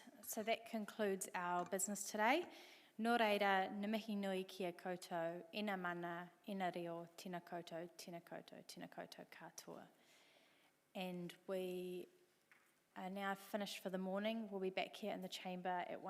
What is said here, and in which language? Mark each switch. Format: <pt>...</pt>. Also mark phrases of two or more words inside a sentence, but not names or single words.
<en>So that concludes our business today.</en> <mi>Nō reira, na mihi nui kia koutou, ina mana, ina reo, tēnā koutou, tēnā koutou, tēnā koutou katoa.</mi> <en>And we are now finished for the morning. We'll be back here in the chamber at 1.</en>